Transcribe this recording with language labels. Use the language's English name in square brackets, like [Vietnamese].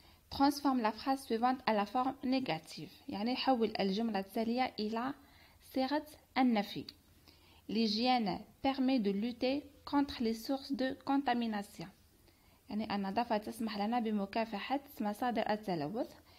[French] Transforme la phrase suivante à la forme négative. [Arabic] يعني حول الجملة التالية إلى صيغة النفي. [French] L'hygiène permet de lutter contre les sources de contamination. [Arabic] يعني النظافة تسمح لنا بمكافحة مصادر التلوث.